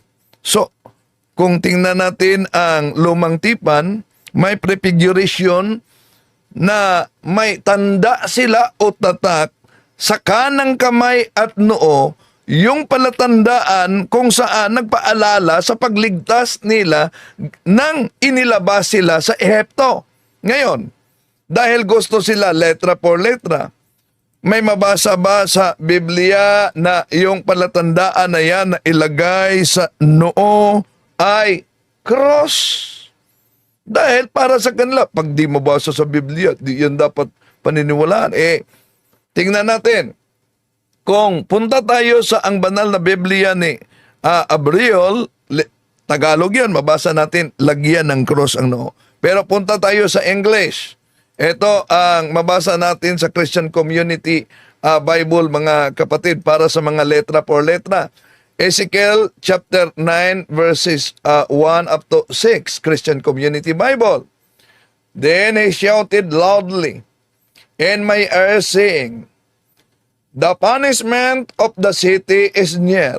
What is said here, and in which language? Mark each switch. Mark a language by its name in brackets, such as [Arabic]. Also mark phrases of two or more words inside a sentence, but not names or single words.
[Filipino] So, kung tingnan natin ang lumang tipan, may prefiguration na may tanda sila o tatak sa kanang kamay at noo, yung palatandaan kung saan nagpaalala sa pagligtas nila nang inilabas sila sa Ehipto. Ngayon, dahil gusto sila [Spanish] letra por letra, [Filipino] may mabasa ba sa Biblia na yung palatandaan na yan na ilagay sa noo ay cross? Dahil para sa kanila, pag di mabasa sa Biblia, di yan dapat paniniwalaan. Tingnan natin. Kung punta tayo sa ang banal na Biblia ni Abriol, Tagalog yan, mabasa natin, lagyan ng cross ang noo. Pero punta tayo sa English. Ito ang mabasa natin sa Christian Community Bible, mga kapatid, para sa mga [Spanish] letra por letra. [English] Ezekiel chapter 9 verses 1 up to 6, Christian Community Bible. Then he shouted loudly in my ear, saying, the punishment of the city is near.